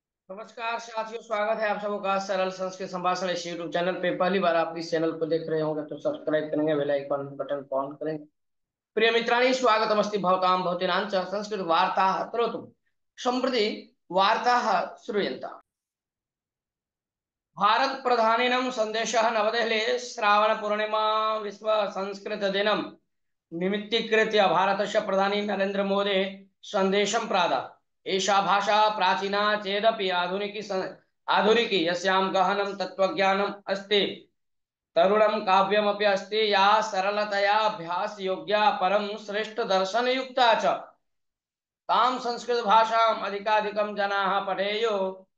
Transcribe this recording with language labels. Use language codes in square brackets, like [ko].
[hi] नमस्कार साथियों, स्वागत है आप सबका सरल संस्कृत संभाषण इस यूट्यूब चैनल पे। पहली बार आप इस चैनल को देख रहे होंगे तो सब्सक्राइब करेंगे, बेल आइकन बटन को ऑन करेंगे। [sa] प्रिय मित्राणि, स्वागतमस्ति भवतां भवतीनां च संस्कृत वार्ताः करोतु। सम्प्रति वार्ताः श्रूयन्ताम्। भारत प्रधानिनं संदेशः नवदेहली श्रावण पूर्णिमा विश्व संस्कृत दिनं निमित्तीकृत्य भारतस्य प्रधानी नरेंद्र मोदी संदेशं प्रादात्। एषा भाषा प्राचीना चेदपि आधुनिकी यस्यां गहनं तत्त्वज्ञानम् अस्ति, तरुणं काव्यमपि अस्ति, या सरलतया अभ्यासयोग्या परं श्रेष्ठदर्शनयुक्ता च, तां संस्कृतभाषाम् अधिकाधिकं जनाः पठेयुः।